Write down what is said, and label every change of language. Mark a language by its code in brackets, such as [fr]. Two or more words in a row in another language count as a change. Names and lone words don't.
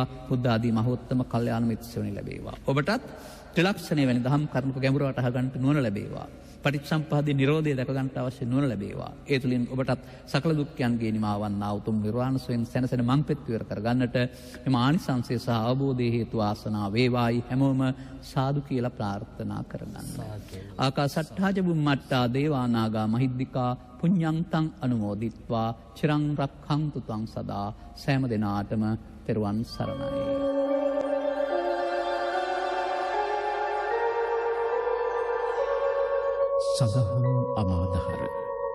[si] බුද්ධ ආදී මහෝත්තම කල්යාණ මිත්‍ර සේවනය ලැබේවා. ඔබටත් ත්‍රිලක්ෂණය වැනි දහම් කරුණු ගැඹුරට අහගන්නට නුවණ ලැබේවා. පටිච්චසමුප්පාදේ නිරෝධය දැක ගන්නට අවශ්‍ය නුවණ ලැබේවා. ඒ තුලින් ඔබටත් සකල දුක්ඛයන්ගේ නිමාවන්නා උතුම් නිර්වාණ සෝයෙන් සැනසෙන මංපෙත් විවර කර ගන්නට එම ආනිසංසය සහ අවබෝධයේ හේතු ආසනා වේවායි හැමෝම සාදු කියලා ප්‍රාර්ථනා කරගන්න. [pi] ආකාසට්ඨා ච බුම්මට්ටා දේවානාගා මහිද්దికා පුඤ්ඤන්තං අනුමෝදිත්වා චිරං රක්ඛන්තු ත්වං සදා. [si] සෑම දිනාටම තෙරුවන් සරණයි. සදහම් අමාදහර